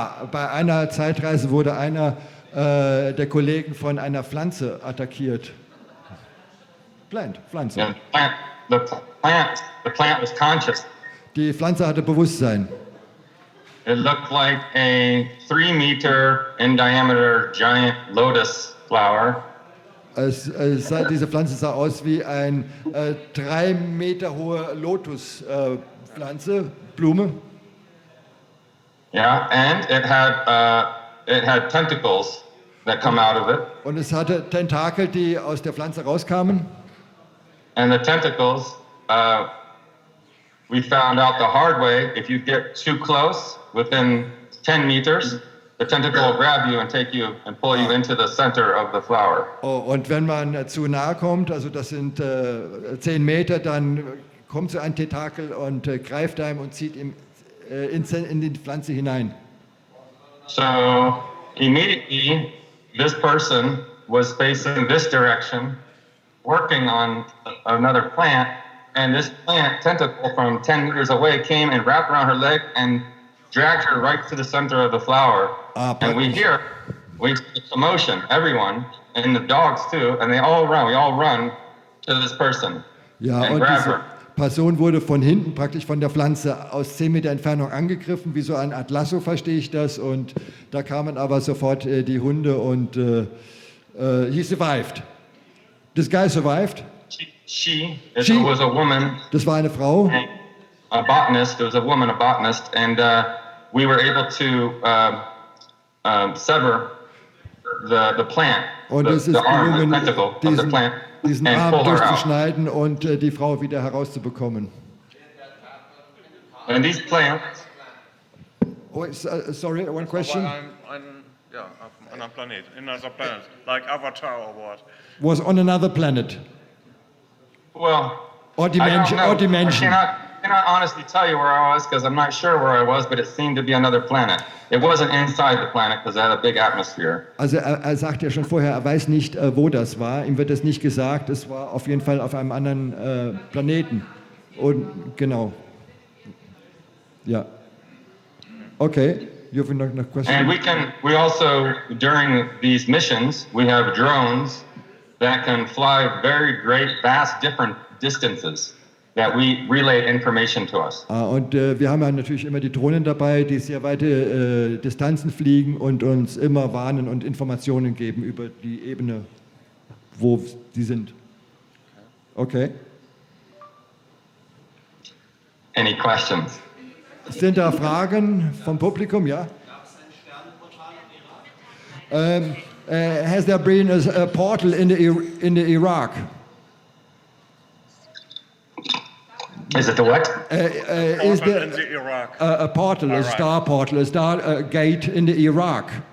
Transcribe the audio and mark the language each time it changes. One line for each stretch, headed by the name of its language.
German: Bei einer Zeitreise wurde einer der Kollegen von einer Pflanze attackiert. Pflanze.
English: And the plant was conscious.
German: Die Pflanze hatte Bewusstsein.
English: It looked like a 3-meter in diameter giant lotus flower.
German: Diese Pflanze sah aus wie ein 3 Meter hohe Lotuspflanze, Blume.
English: Yeah, and it had tentacles that come out of it.
German: Und es hatte Tentakel, die aus der Pflanze rauskamen.
English: And the tentacles, we found out the hard way. If you get too close, within 10 meters, the tentacle will grab you and take you and pull you into the center of the flower.
German: Oh, und wenn man zu nahe kommt, also das sind 10 Meter, dann kommt so ein Tentakel und greift einem und zieht ihn in die Pflanze hinein.
English: So immediately, this person was facing this direction, working on another plant, and this plant tentacle from 10 meters away came and wrapped around her leg and dragged her right to the center of the flower. And we hear the commotion, everyone, and the dogs too, and we all run to this person and grab her.
German: Person wurde von hinten praktisch von der Pflanze aus 10 Meter Entfernung angegriffen, wie so ein Art Lasso, verstehe ich das. Und da kamen aber sofort die Hunde und he survived.
English: This guy survived? She was a woman.
German: Das war eine Frau.
English: A botanist, it was a woman, a botanist, and we were able to sever the plant,
German: und es ist
English: the arm,
German: gelungen,
English: the tentacle of the plant,
German: diesen
English: and
German: Arm
English: pull her out.
German: durchzuschneiden und die Frau wieder herauszubekommen.
English: And these plants. Oh, sorry, one question. On a planet, another planet, like Avatar or what? Was on another planet. Well, Or dimension. I don't know. Or dimension. I cannot honestly tell you where I was because I'm not sure where I was, but it seemed to be another planet. It wasn't inside the planet because it had a big atmosphere.
German: Also er sagt ja schon vorher, er weiß nicht, wo das war. Ihm wird das nicht gesagt. Es war auf jeden Fall auf einem anderen Planeten. Und genau. Ja. Okay.
English: You have another question? And we also, during these missions, we have drones that can fly very great, vast, different distances that we relay information to us.
German: Und wir haben ja natürlich immer die Drohnen dabei, die sehr weite Distanzen fliegen und uns immer warnen und Informationen geben über die Ebene, wo sie sind.
English: Okay. Any questions?
German: Sind da Fragen vom Publikum? Ja?
English: Has there been a portal in the Iraq? Is it the what? Is there in the Iraq. a portal, a star portal, a star gate in the Iraq?